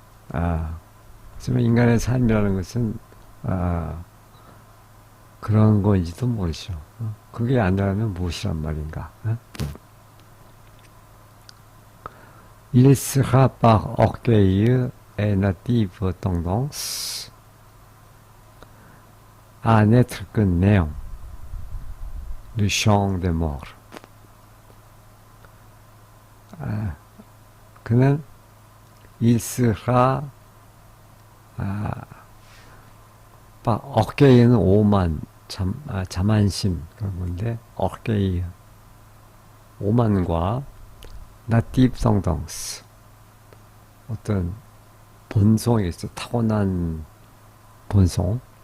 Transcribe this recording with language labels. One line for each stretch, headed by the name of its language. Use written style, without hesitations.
Korean: 하지만 인간의 삶이라는 것은 그런 거인지도 모르죠. 그게 아니라면 무엇이란 말인가?
French: Il sera par orgueil et native tendance à n'être que néant, le champ des morts.
Korean: 그는 il sera par orgueil 는 오만, 자만심 그런 건데 orgueil 오만과 native tendance 어떤 본성이 있어 타고난 본성.